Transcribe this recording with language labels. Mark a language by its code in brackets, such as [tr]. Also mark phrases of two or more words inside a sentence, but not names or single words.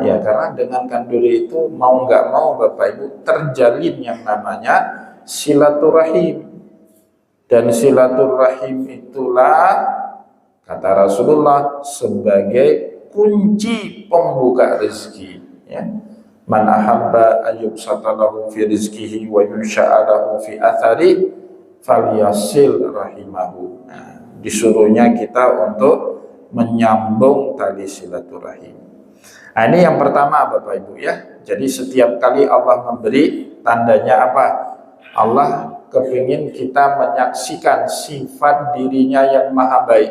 [id] Ya karena dengan kenduri itu mau nggak mau Bapak Ibu terjalin yang namanya silaturahim. Dan silaturahim itulah kata Rasulullah sebagai kunci pembuka rezeki, ya. [ar] من أحب أن يبسط له في رزقه وينسأ له في أثره فليصل رحمه. [id] Nah, disuruhnya kita untuk menyambung tali silaturahim. Nah, ini yang pertama Bapak Ibu, ya. Jadi setiap kali Allah memberi, tandanya apa? Allah kepingin kita menyaksikan sifat dirinya yang maha baik.